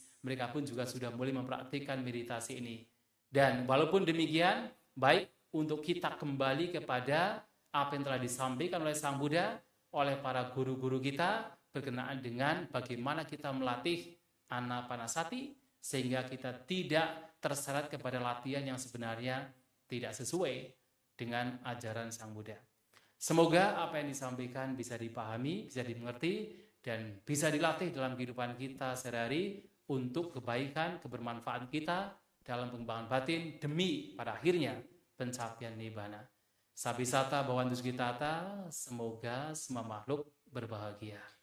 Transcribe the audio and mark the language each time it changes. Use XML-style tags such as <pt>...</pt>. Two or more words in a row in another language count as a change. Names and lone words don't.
<id>Mereka pun juga sudah mulai mempraktikkan meditasi ini. Dan walaupun demikian, baik untuk kita kembali kepada apa yang telah disampaikan oleh Sang Buddha, oleh para guru-guru kita berkenaan dengan bagaimana kita melatih anapanasati sehingga kita tidak terseret kepada latihan yang sebenarnya tidak sesuai dengan ajaran Sang Buddha. Semoga apa yang disampaikan bisa dipahami, bisa dimengerti, dan bisa dilatih dalam kehidupan kita sehari-hari untuk kebaikan, kebermanfaatan kita dalam pengembangan batin demi pada akhirnya pencapaian nibbana.</id> <pi>Sabisata bhavantu sukhitata,</pi> <id>semoga semua makhluk berbahagia.</id>